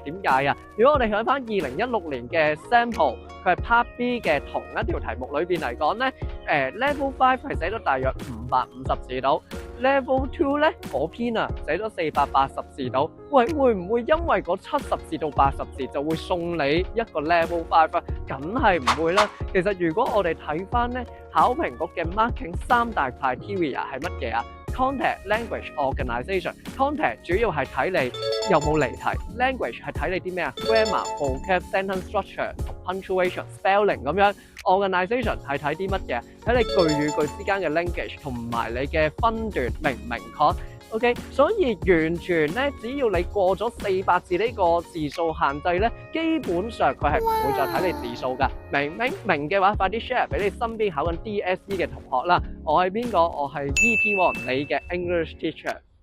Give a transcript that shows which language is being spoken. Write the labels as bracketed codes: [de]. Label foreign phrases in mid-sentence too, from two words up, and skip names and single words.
[yue] 點解啊？如果我哋睇翻2016年嘅 sample，佢係 Part B 嘅同一條題目裏邊嚟講咧，level 5係寫咗大約550字到。Level 2咧嗰篇啊寫咗480字到，喂，會唔會因為嗰70字到80字就會送你一個 Level 5啊？梗係唔會啦。其實如果我哋睇翻咧考評局嘅 marking 3大 criteria 係乜嘢啊 ？ [en] Content, language, organisation. [yue] Content 主要係睇你有冇離題 ，language 係睇你啲咩啊 ？ [en] grammar, vocab, sentence structure [yue] 同 [en] punctuation, spelling [yue] 咁樣。organisation 係睇啲乜嘢？睇你句與句之間嘅 linkage 同埋你嘅分段明唔明確 ？OK， 所以完全咧，只要你過咗400字呢個字數限制咧，基本上佢係唔會再睇你字數㗎。明嘅話，快啲 share 俾你身邊考緊 DSE 嘅同學啦。我係邊個？我係 ET1，你嘅 [en] English teacher。